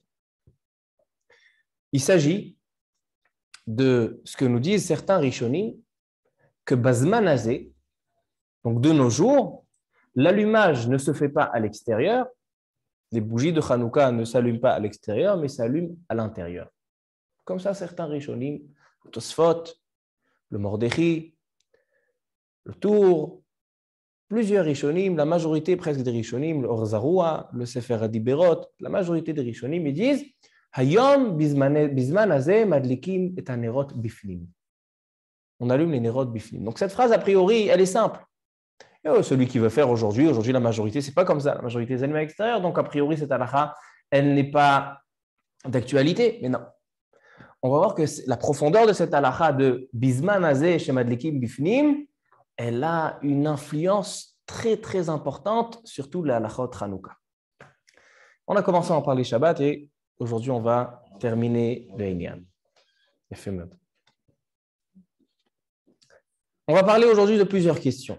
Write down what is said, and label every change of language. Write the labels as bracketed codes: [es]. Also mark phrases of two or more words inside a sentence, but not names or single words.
[fr] Il s'agit de ce que nous disent certains Rishonim, que [he] בזמן הזה, [fr] donc de nos jours, l'allumage ne se fait pas à l'extérieur, les bougies de Hanouka ne s'allument pas à l'extérieur, mais s'allument à l'intérieur. Comme ça, certains Rishonim, le Tosfot, le Mordechi, le Tour, plusieurs Rishonim, la majorité presque des Rishonim, le Orzaroua, le Sefer Adiberot, la majorité des Rishonim, ils disent [he] היום בזמן הזה מדליקים את הנרות בפנים. [fr] On allume les [he] נרות בפנים. [fr] Donc cette phrase, a priori, elle est simple. Et celui qui veut faire aujourd'hui la majorité, c'est pas comme ça. La majorité est allumée à l'extérieur, donc a priori, cette halakha, elle n'est pas d'actualité. Mais non. On va voir que la profondeur de cette halakha de [he] בזמן הזה [fr] chez [he] מדליקים בפנים, [fr] elle a une influence très, très importante, surtout la halakha Hanouka. On a commencé à en parler Shabbat et aujourd'hui, on va terminer le Inyan. On va parler aujourd'hui de plusieurs questions.